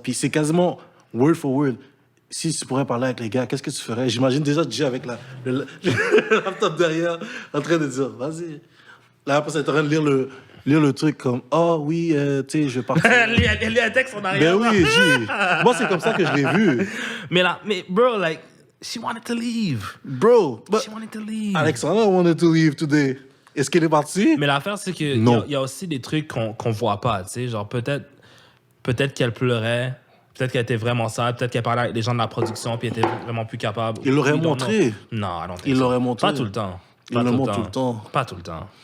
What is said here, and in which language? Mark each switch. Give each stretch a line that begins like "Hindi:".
French: Puis c'est quasiment
English: word for word.
French: Si tu pourrais parler avec les gars, qu'est-ce que tu ferais? J'imagine déjà DJ avec le laptop derrière, en train de dire, vas-y. Là, après, c'est en train de lire le truc comme, oh oui, tu sais, je vais partir. Elle lit un texte en arrière. Ben oui, moi, c'est comme ça que je l'ai vu. Mais là,
English: bro, like, she wanted to leave. Bro, She wanted to leave. Alexandra wanted to leave today.
French: Est-ce qu'elle est partie? Mais l'affaire, c'est qu'il y a aussi des trucs qu'on voit pas, tu sais. Genre, peut-être qu'elle pleurait, peut-être qu'elle était vraiment sale, peut-être qu'elle parlait avec les gens de la production, puis elle était vraiment plus capable. Il l'aurait montré. Non, non. Il l'aurait montré. Pas tout le temps. Il le montre tout le temps. Pas tout le temps.